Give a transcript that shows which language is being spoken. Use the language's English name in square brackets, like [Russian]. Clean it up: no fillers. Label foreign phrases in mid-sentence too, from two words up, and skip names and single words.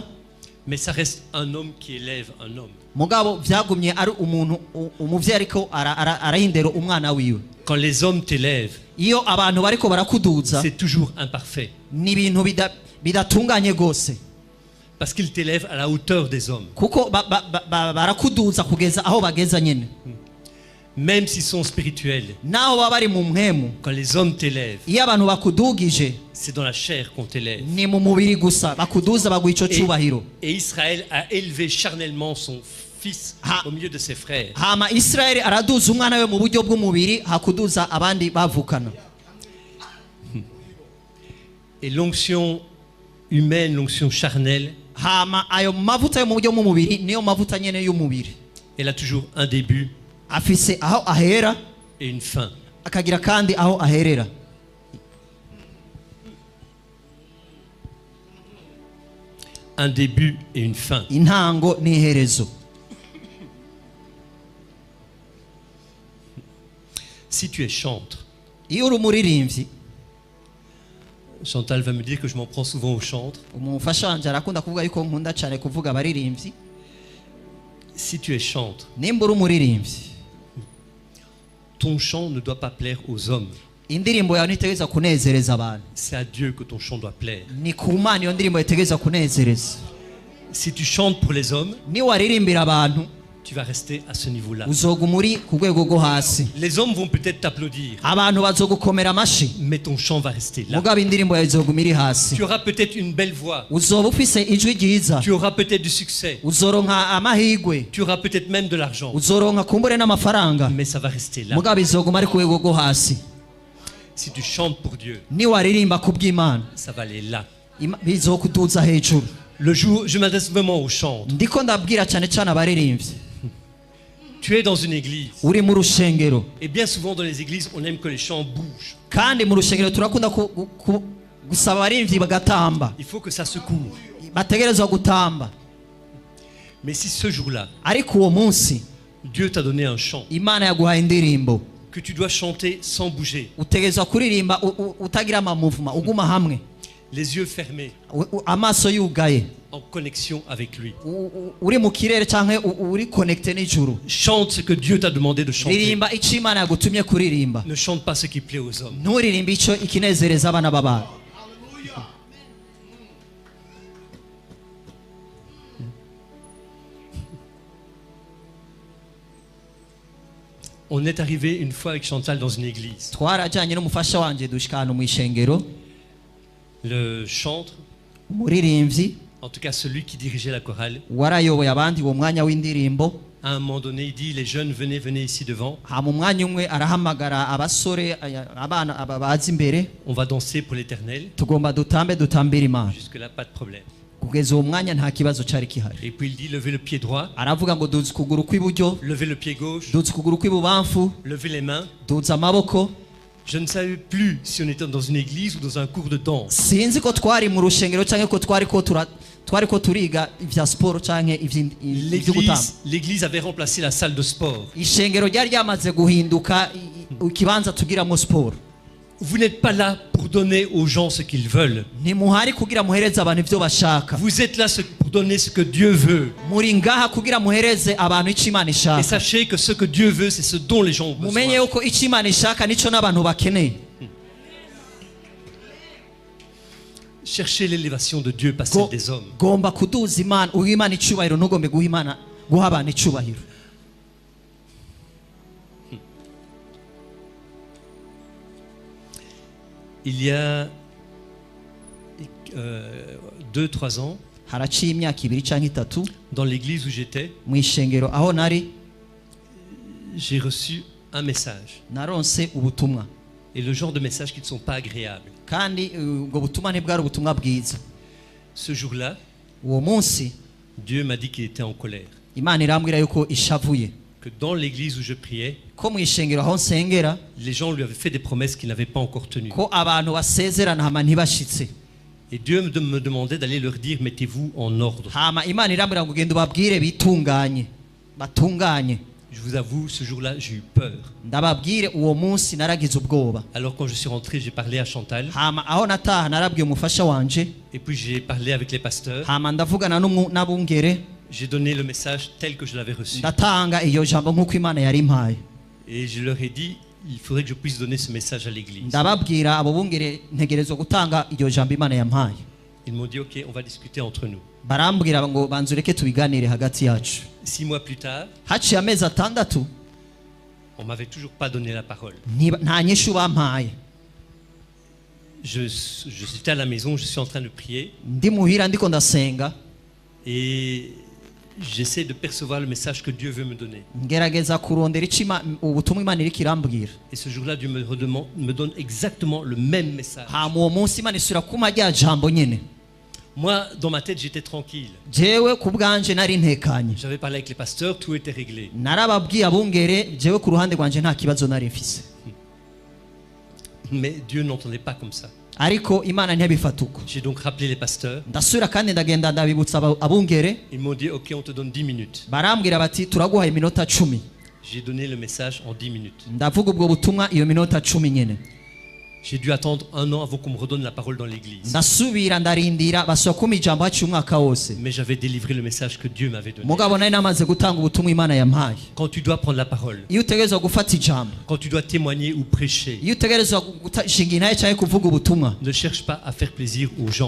[French] Mais ça reste un homme qui élève un homme. [Rundi] mugabo vyagumye ari umuntu umuvyeyi ariko arahindera umwana wiwe. [French] Quand les hommes t'élèvent, [Rundi] Iyo abantu bariko barakuduza [French] c'est toujours imparfait. [Rundi] ni ibintu bidatunganye gose, [French] Parce qu'ils t'élèvent à la hauteur des hommes. [Rundi] kuko barakuduza kugeza aho bageza nyene. [French] Même s'ils sont spirituels, [Rundi] Naho baba bari mu mpemu, [French] quand les hommes t'élèvent, [Rundi] iyo abantu bakudugije [French] c'est dans la chair qu'on t'élève. [Rundi] ni mu mubiri gusa, bakuduza baguha ico cubahiro. [French] Et Israël a élevé charnellement son fils au milieu de ses frères. [Rundi] Hama Isirayeli araduza umwana we mu buryo bw'umubiri, hakuduza abandi bavukana. [French] Et l'onction humaine, l'onction charnelle, [Rundi] Hama ayo mavuta yo mu buryo bw'umubiri niyo mavuta nyene y'umubiri, [French] elle a toujours un début [Rundi] afise aho ahera [French] et une fin. [Rundi] akagira kandi aho aherera. [French] Un début et une fin. [Rundi] Intango n'iherezo. [French] Si tu es chantre, [Rundi] Iyo uri umuririmbyi, [French] Chantal va me dire que je m'en prends souvent au chantre. [Rundi] umufasha wanje arakunda kuvuga yuko nkunda cyane kuvuga abaririmbyi. [French] Si tu es chantre, [Rundi] Nimba uri umuririmbyi, [French] ton chant ne doit pas plaire aux hommes. [Rundi] indirimbo yawe ntitegereza kunezereza abantu, [French] C'est à Dieu que ton chant doit plaire. [Rundi] ni ku Mana iyo ndirimbo itegereza kunezereza. [French] Si tu chantes pour les hommes, [Rundi] Ni waririmbira abantu, [French] tu vas rester à ce niveau-là. [Rundi] uzoguma uri ku rwego rwo hasi. [French] Les hommes vont peut-être t'applaudir, [Rundi] Abantu bazogukomera amashi, [French] mais ton chant va rester là. [Rundi] mugabo indirimbo yawe izoguma iri hasi. [French] Tu auras peut-être une belle voix, [Rundi] Uzoba ufise ijwi ryiza, [French] tu auras peut-être du succès, [Rundi] uzoronka amahigwe, [French] tu auras peut-être même de l'argent, [Rundi] uzoronka kumbure n'amafaranga, [French] mais ça va rester là. [Rundi] mugabo izoguma ari ku rwego rwo hasi. [French] Si tu chantes pour Dieu, [Rundi] Ni waririmba ku bw'Imana, [French] ça va aller là. [Rundi] bizokuduza hejuru. [French] Le jour, je m'adresse vraiment aux chantres. [Rundi] Ndiko ndabwira cyane cyane abaririmbyi. [French] Tu es dans une église, [Rundi] Uri mu rushengero, [French] et bien souvent dans les églises, on aime que les chants bougent. [Rundi] kandi mu rushengero turakunda gusaba abaririmbyi bagatamba [French] Il faut que ça secoue. [Rundi] bategerezwa gutamba [French] Mais si ce jour-là, [Rundi] ariko uwo munsi [French] Dieu t'a donné un chant [Rundi] imana yaguhaye indirimbo [French] que tu dois chanter sans bouger, [Rundi] utegerezwa kuririmba utagira amamuvuma uguma hamwe [French] les yeux fermés, [Rundi] amaso yugaye [French] en connexion avec lui. [Rundi] uri mu kirere canke uri connecté n'ijuru [French] Chante ce que Dieu t'a demandé de chanter. [Rundi] ririmba ico imana yagutumye kuririmba [French] Ne chante pas ce qui plaît aux hommes. [Rundi] nturirimba ico ikinezereza abana b'abantu [French] On est arrivé une fois avec Chantal dans une église. [Rundi] twarajanye n'umufasha wanje dushika ahantu mw'ishengero [French] Le chantre, [Rundi] umuririmbyi [French] en tout cas celui qui dirigeait la chorale, [Rundi] warayoboye abandi uwo mwanya w'indirimbo [French] à un moment donné, il dit, les jeunes, venez, venez ici devant. [Rundi] hama umwanya umwe arahamagara abasore abana baza imbere [French] On va danser pour l'éternel. [Rundi] tugomba dutambire imana [French] Jusque-là, pas de problème. [Rundi] kugeza uwo mwanya nta kibazo cari kihari [French] Et puis il dit, levez le pied droit, [Rundi] aravuga ngo duza ukuguru kw'iburyo [French] levez le pied gauche, [Rundi] duza ukuguru kw'ibubamfu [French] levez les mains. [Rundi] duza amaboko [French] Je ne savais plus si on était dans une église ou dans un cours de danse. [Rundi] sinzi ko twari mu rushengero canke ko twariko turiga ivya siporo canke ivyo gutamba [French] L'église avait remplacé la salle de sport. [Rundi] ishengero ryari ryamaze guhinduka ikibanza tugiramwo siporo [French] Vous n'êtes pas là pour donner aux gens ce qu'ils veulent. [Rundi] ntimuhari kugira muhereze abantu ivyo bashaka [French] Vous êtes là pour donner ce que Dieu veut. [Rundi] muri ngaha kugira muhereze abantu ico imana [French] Et [Rundi] ishaka [French] sachez que ce que Dieu veut, c'est ce dont les gens ont [Rundi] mumenye [French] besoin. [Rundi] yuko ico imana ishaka nico n'abantu bakeneye [French] Cherchez l'élévation de Dieu, pas celle des hommes. [Rundi] gomba kuduza imana uha imana icubahiro ntugombe guha abantu icubahiro [French] Il y a 2-3 ans, [Rundi] haraciye imyaka ibiri canke itatu [French] dans l'église où j'étais, [Rundi] mw'ishengero aho nari [French] j'ai reçu un message. [Rundi] naronse ubutumwa [French] Et le genre de messages qui ne sont pas agréables. [Rundi] kandi ubwo butumwa ntibwari ubutumwa bwiza [French] Ce jour-là, [Rundi] uwo munsi [French] Dieu m'a dit qu'il était en colère. [Rundi] imana irambwira yuko ishavuye [French] Que dans l'église où je priais, [Rundi] ko mw'ishengero aho nsengera [French] les gens lui avaient fait des promesses qu'il n'avait pas encore tenues. [Rundi] ko abantu basezerana hama ntibashitse [French] Et Dieu me demandait d'aller leur dire, mettez-vous en ordre. [Rundi] hama imana irambwira ngo ugenda ubabwire bitunganye batunganye [French] Je vous avoue, ce jour-là, j'ai eu peur. [Rundi] ndababwire uwo munsi naragize ubwoba [French] Alors quand je suis rentré, j'ai parlé à Chantal. [Rundi] hama aho nataha narabwiye umufasha wanje [French] Et puis j'ai parlé avec les pasteurs. [Rundi] hama ndavugana n'abungere [French] J'ai donné le message tel que je l'avais reçu. [Rundi] ndatanga iyo jambo nk'uko imana yari impaye [French] Et je leur ai dit, il faudrait que je puisse donner ce message à l'église. [Rundi] ndababwira abo bungere ntegerezwa gutanga iyo jambo imana yampaye [French] Ils m'ont dit, ok, on va discuter entre nous. [Rundi] barambwira ngo banza ureke tubiganire hagati yacu [French] 6 mois plus tard, [Rundi] haciye amezi atandatu [French] on m'avait toujours pas donné la parole. [Rundi] nta nyishu bampaye [French] Je suis à la maison, je suis en train de prier [Rundi] ndi muhira ndiko ndasenga [French] et j'essaie de percevoir le message que Dieu veut me donner. [Rundi] ngerageza kurondera ubutumwa imana iriko irambwira [French] Et ce jour-là, Dieu me donne exactement le même message. [Rundi] hama uwo munsi imana isubira kuma rya jambo nyene [French] Moi, dans ma tête, j'étais tranquille. [Rundi] jewe ku bwanje nari ntekanye [French] J'avais parlé avec les pasteurs, tout était réglé. [Rundi] narababwiye abungere jewe ku ruhande rwanje nta kibazo nari mfise [French] Mais Dieu n'entendait pas comme ça. [Rundi] ariko imana ntiyabifata uko [French] J'ai donc rappelé les pasteurs. [Rundi] ndasubira kandi ndagenda ndabibutsa abungere [French] Ils m'ont dit, ok, on te donne 10 minutes. [Rundi] barambwira bati turaguha iminota 10 [French] J'ai donné le message en 10 minutes. [Rundi] ndavuga ubwo butumwa iyo minota 10 nyene [French] J'ai dû attendre 1 an avant qu'on me redonne la parole dans l'église. [Rundi] ndasubira ndarindira basubira kuma ijambo haciye umwaka wose [French] Mais j'avais délivré le message que Dieu m'avait donné. [Rundi] mugabo nari namaze gutanga ubutumwa imana yampaye [French] Quand tu dois prendre la parole, [Rundi] iyo utegerezwa gufata ijambo [French] quand tu dois témoigner ou prêcher, [Rundi] iyo utegerezwa gushinga intahe cyangwa kuvuga ubutumwa [French] ne cherche pas à faire plaisir aux gens.